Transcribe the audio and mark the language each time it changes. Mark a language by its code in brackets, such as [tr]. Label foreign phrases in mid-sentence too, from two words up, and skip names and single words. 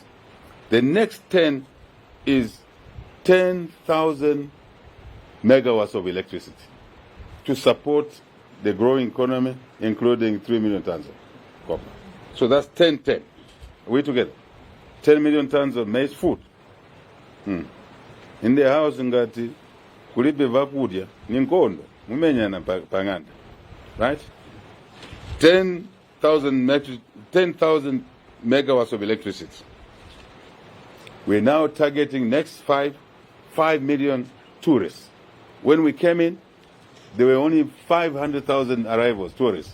[en] The next 10 is 10,000 megawatts of electricity to support the growing economy, including 3 million tons of copper. So that's 10. Are we together? 10 million tons of maize food. In the house, [ny] ngati kulibe vakudya ninkondo mumenyana panganda, [en] right? 10,000 megawatts of electricity. We're now targeting next 5 million tourists. When we came in, there were only 500,000 arrivals, tourists.